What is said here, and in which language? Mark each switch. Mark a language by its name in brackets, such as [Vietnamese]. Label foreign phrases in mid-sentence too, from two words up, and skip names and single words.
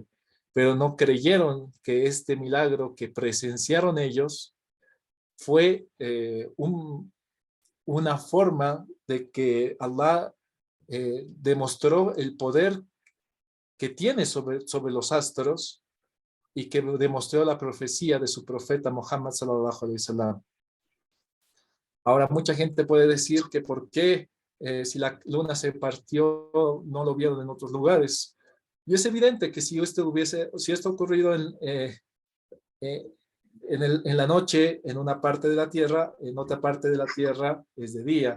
[Spanish] Pero no creyeron que este milagro que presenciaron ellos fue una forma de que Allah demostró el poder que tiene sobre los astros, y que demostró la profecía de su profeta Muhammad [Arabic] صلى الله عليه وسلم. [Spanish] Ahora, mucha gente puede decir que por qué si la luna se partió no lo vieron en otros lugares. Y es evidente que si esto ha ocurrido en la noche, en una parte de la tierra, en otra parte de la tierra es de día.